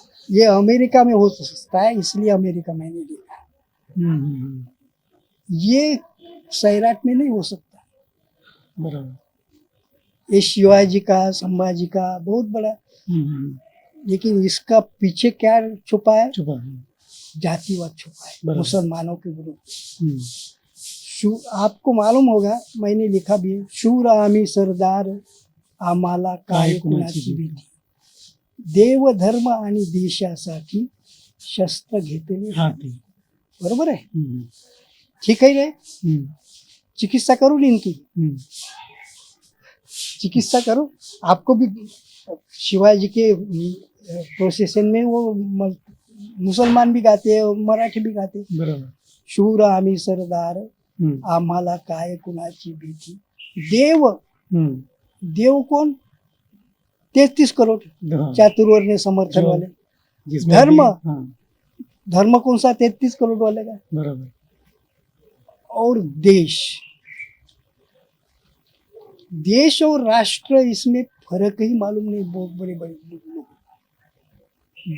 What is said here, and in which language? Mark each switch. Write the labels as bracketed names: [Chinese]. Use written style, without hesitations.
[Hindi] ये अमेरिका में हो सकता है, इसलिए अमेरिका में नहीं लिखा, ये सैराट में नहीं हो सकता। बराबर। ये शिवाजी का, संभाजी का बहुत बड़ा, लेकिन इसका पीछे क्या छुपा है? जातिवाद छुपा है, मुसलमानों के विरुद्ध। आपको मालूम होगा, मैंने लिखा भी है, [Marathi] शूर आमी सरदार आम्हाला काय कुणाची भीती, देव धर्म आणि देशासाठी शस्त्र घेतले हाती। [Hindi] बरोबर है, ठीक है रे? चिकित्सा करो इनकी, चिकित्सा करो। आपको भी शिवाजी के प्रोसेशन में वो मुसलमान भी गाते हैं, मराठी भी गाते हैं। बरोबर। [Marathi] शूर आम्ही सरदार आम्हाला काय कुणाची भीती, देव, देव [Hindi] कौन? 33 करोड़ चातुर्वर्ण्य समर्थन वाले। धर्म, धर्म कौन सा? 33 करोड़ वाले का। बराबर। और देश, देश और राष्ट्र, इसमें फर्क ही मालूम नहीं बहुत बड़े बड़े लोग।